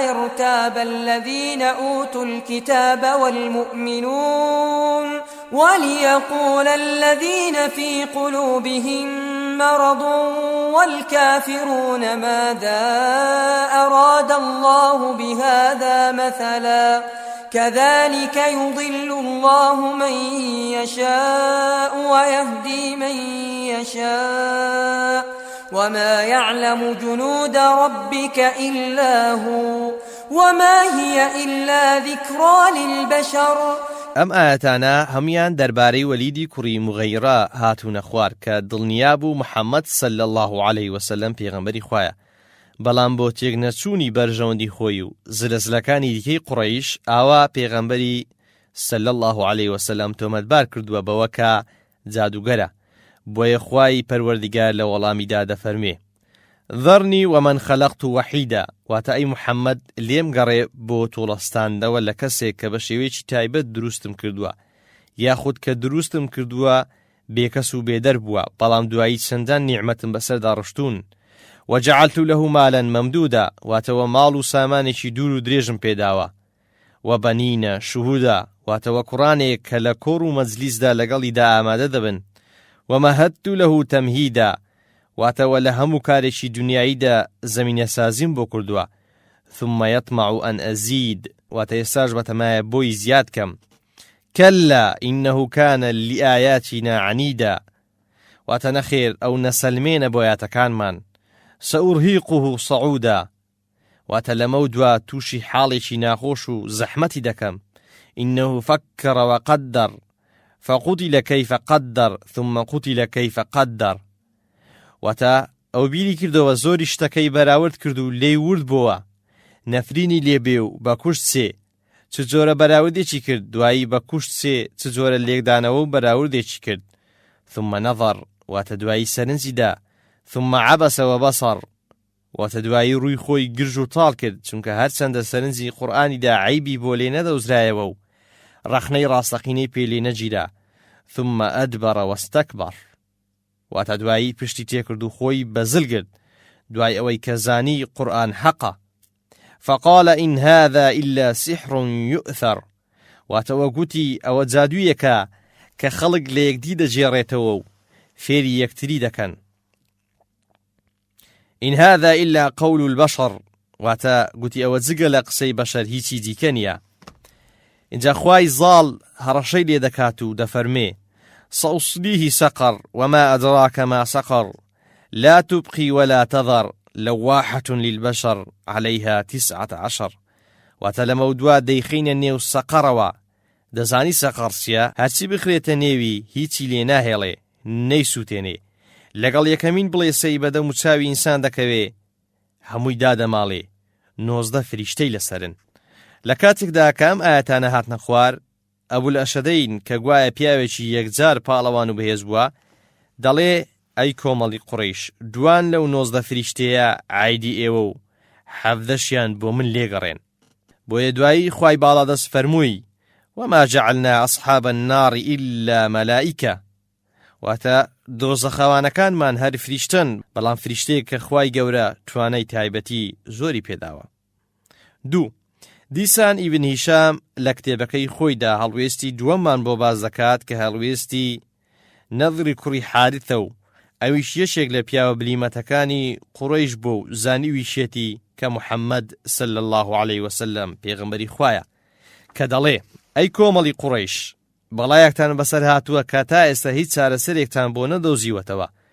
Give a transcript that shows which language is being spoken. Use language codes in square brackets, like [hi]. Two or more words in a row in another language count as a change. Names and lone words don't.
[ar] يرتاب الذين أوتوا الكتاب والمؤمنون وليقول الذين في قلوبهم مرض والكافرون ماذا أراد الله بهذا مثلا كذلك يضل الله من يشاء ويهدي من يشاء وما يعلم جنود ربك إلا هو وما هي إلا ذكرى للبشر. [ckb] ئەم ئاەتانە هەمویان دەربارەی وەلیدی کوڕی مغەیرە هاتوونە خوار کە دڵنیا بوو محەممەد [ar] صلی الله عليه وسلم [ckb] پێغەمبەری خوایە، بەڵام بۆ تێکنەچوونی بەرژەوەندی خۆی و زلزلەکانی دیکەی قوڕەیش ئاوا پێغەمبەری [ar] صلی الله عليه وسلم [ckb] تۆمەتبار کردووە بەوە کە جادوگەرە، بۆیە خوای پەروەردیگار لە وەڵامیدا دەفەرمێ [ar] ذەرنی ومن خەلەقت وەحیدا، [ckb] واتە ئەی محەممەد لێم گەڕێ بۆ توڵەستاندەوە لە کەسێک کە بە شێوەیەکی تایبەت دروستم کردووە، یاخود کە دروستم کردووە بێکەس و بێدەر بووە، بەڵام دوایی چەندان نیعمەتم بەسەردا ڕشتون. [ar] وجعلت له مالا ممدودا، [ckb] واتەوە ماڵ و سامانێکی دوور و درێژم پێداوە، [ar] وبەنینە شوهودا، [ckb] واتەوە کوڕانێک کە لە کۆڕ و مەجلیسدا لەگەڵیدا ئامادە دەبن، [ar] ومەهەدت له تەمهیدا، [ckb] واتەوە لە هەموو کارێکی دنیاییدا زەمینە سازیم بۆ کردووە، [ar] ثم يطمع أن أزيد، [ckb] واتە ئێستاش بەتەمایە بۆی زیاد کەم، [ar] كلا إنه كان لآياتنا عنيدا، [ckb] واتە نەخێر ئەو نەسەلمێنە بۆ یاتەکانمان، [ar] سأرهقه صعودا، [ckb] واتە لەمە دوا تووشی حاڵێکی ناخۆش و زەحمەتی دەکەم، [ar] إنه فكر وقدر فقتل كيف قدر ثم قتل كيف قدر، [ckb] واتە ئەو بیری کردەوە زۆری شتەکەی بەراورد کرد و لێی ورد بووە، نەفرینی لێبێ و بە کوشت سێ چ جۆرە بەراوردێکی کرد، دوایی بە کوشت سێ چ جۆرە لێکدانەوە و بەراوردێکی کرد، [ar] ثم نظر، [ckb] واتە دوایی سەرنجیدا، [ar] ثم عبس وبصر، [ckb] واتە دوایی ڕووی خۆی گرژ و تاڵ کرد، چونکە هەرچەندە سەرنجی قورئانیدا عیبی بۆ لێ نەدەوزرایەوە و ڕەخنەی ڕاستەقینەی پێ لێ نەگیرا، [ar] ثم أدبر واستكبر، [ckb] واتە دوایی پشتی تێکرد و خۆی بەزل کرد، دوای ئەوەی کە زانی قورئان حەقە، [ar] فقال إن هذا إلا سحر يؤثر، [ckb] واتەوە گوتی ئەوە جادوویەکە کە خەڵک لە یەکدی دەجێڕێتەوە و فێری یەکتری دەکەن. [ar] إن هذا إلا قول البشر، [ckb] واتە گوتی ئەوە جگە لە قسەی بەشەر هیچی دیکە نییە. اینجا خوای زاڵ هەڕەشەی لێ دەکات و دەفەرمێ [ar] سأصليه سقر وما أدراك ما سقر لا تبقي ولا تذر لواحة للبشر عليها 19. [ckb] واتە لە مەودوا دەیخینە نێو سەقەرەوە، دەزانی سەقەر چییە؟ هەرچی بخرێتە نێوی هیچی لێ ناهێڵێ نەیسووتێنێ، لەگەڵ یەکەمین بڵێسەی بەدەم و چاوی ئینسان دەکەوێ هەمووی دادەماڵێ، 19 فریشتەی لەسەرن. لە کاتێکدا کە ئەم ئاەتانە هاتنە خوار، ئەبول ئەشەدەین کە گوایە پیاوێکی یەکجار پاڵەوان و بەهێز بووە، دەڵێ ئەی کۆمەڵی قوڕیش، دوان لەو 19 فریشتەیە عایدی ئێوە و 17 بۆ من لێگەڕێن. بۆیە دوایی خوای باڵادەست فەرمووی [ar] وما جعلنا أصحاب النار إلا ملائكة، [ckb] واتە دۆزەخەوانەکانمان هەر فریشتن، بەڵام فریشتەیە کە خوای گەورە توانای تایبەتی زۆری پێداوە. 2. دیسان ئیبن هیشام لە کتێبەکەی خۆیدا هەڵوێستی دووەممان بۆ باز دەکات کە هەڵوێستی نەضری کوڕی حارثە و ئەویش یەشێک لە پیاوە بلیمەتەکانی قوڕەیش بۆ و زانی ویشێتی کە محەممەد [ar] صلی الله عليه وسلم [ckb] پێغەمبەری خوایە، کە دەڵێ ئەی کۆمەڵی قوڕەیش، بەڵایەکتان بەسەر هاتووە کە تا ئێستا هیچ چارەسەرێکتان بۆ نەدۆزیوەتەوە.